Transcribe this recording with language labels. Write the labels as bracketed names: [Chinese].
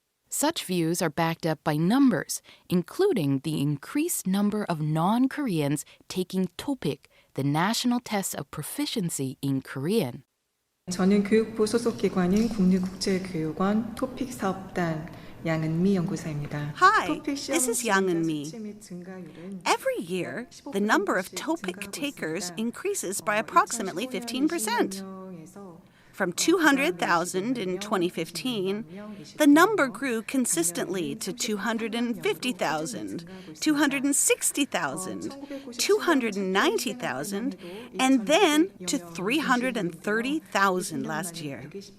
[English] Such views are backed up by numbers, including the increased number of non-Koreans taking TOPIK, the national test of proficiency in Korean. [Korean] 저는 교육부 소속 기관인 국립국제교육원 토픽 사업단 양은미 연구사입니다. [English] Hi, this is Yang Eun-mi. Every year, the number of TOPIK takers increases by approximately 15%. From 200,000 in 2015, the number grew consistently to 250,000, 260,000, 290,000, and then to 330,000 last year.